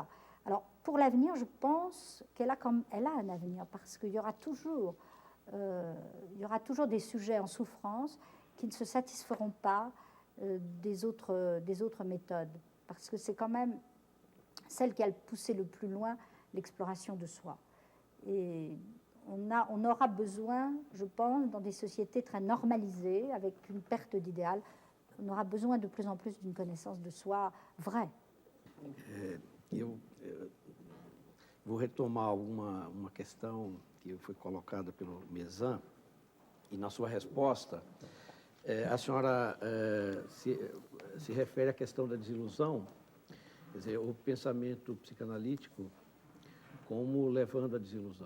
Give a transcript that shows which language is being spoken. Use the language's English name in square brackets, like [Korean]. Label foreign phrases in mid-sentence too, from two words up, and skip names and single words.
[French] Alors, pour l'avenir, je pense qu'elle a un avenir, parce qu'il y aura toujours des sujets en souffrance qui ne se satisferont pas des autres méthodes, parce que c'est quand même celle qui a poussé le plus loin l'exploration de soi. Et on aura besoin, je pense, dans des sociétés très normalisées, avec une perte d'idéal, on aura besoin de plus en plus d'une connaissance de soi vraie. [Portuguese] Eu vou retomar uma questão que foi colocada pelo Mezan, e na sua resposta, a senhora se refere à questão da desilusão, quer dizer, o pensamento psicanalítico como levando à desilusão.